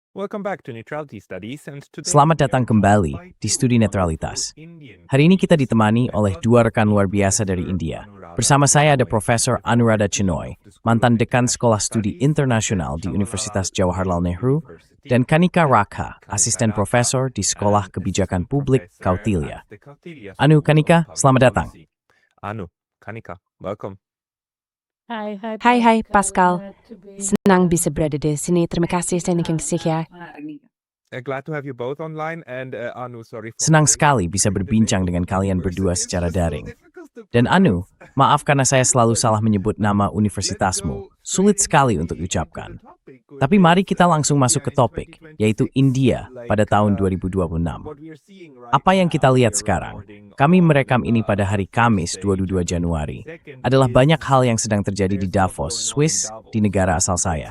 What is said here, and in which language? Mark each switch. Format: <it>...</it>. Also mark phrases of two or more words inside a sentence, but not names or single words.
<en>Welcome back to Neutrality Studies, and today</en> <id>Selamat</id> <en>we are</en> <id>datang</id> <en>joined</en> <id>kembali</id> <en>by</en> <id>di</id> <en>two</en> <id>Studi</id> <en>wonderful</en> <id>Netralitas.</id> <en>Indian</en> <id>Hari ini kita</id> <en>colleagues,</en> <id>ditemani oleh dua rekan luar biasa dari India. Bersama saya ada Profesor Anuradha Chenoy, mantan dekan Sekolah Studi Internasional di Universitas Jawaharlal Nehru, dan Kanika Rakha, asisten profesor di Sekolah Kebijakan Publik Kautilya. Anu, Kanika, selamat datang. Anu, Kanika,</id> <en>welcome.</en> <id>Hai Pascal, senang bisa berada di sini. Terima kasih saya Niking Sikhya.</id> <en>Glad to have you both online, and Anu, sorry for</en> <id>Senang sekali bisa berbincang dengan kalian berdua secara daring. Dan Anu, maaf karena saya selalu salah menyebut nama universitasmu. Sulit sekali untuk diucapkan. Tapi mari kita langsung masuk ke topik, yaitu India pada tahun 2026. Apa yang kita lihat sekarang, kami merekam ini pada hari Kamis 22 Januari, adalah banyak hal yang sedang terjadi di Davos, Swiss, di negara asal saya.</id>